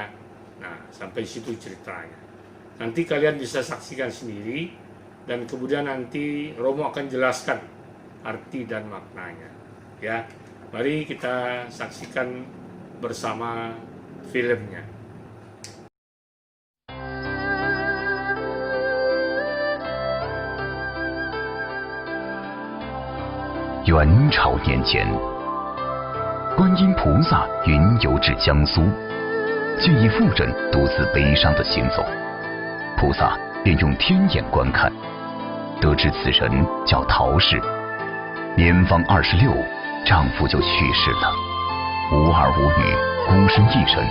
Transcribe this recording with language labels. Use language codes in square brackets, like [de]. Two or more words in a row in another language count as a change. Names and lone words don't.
[id] Nah sampai situ ceritanya. Nanti kalian bisa saksikan sendiri, dan kemudian nanti Romo akan jelaskan arti dan maknanya. Ya, mari kita saksikan bersama filmnya. [zh] 元朝年间，观音菩萨云游至江苏，见一妇人独自悲伤地行走，菩萨便用天眼观看，得知此人叫陶氏，年方26，丈夫就去世了，无儿无女，孤身一人。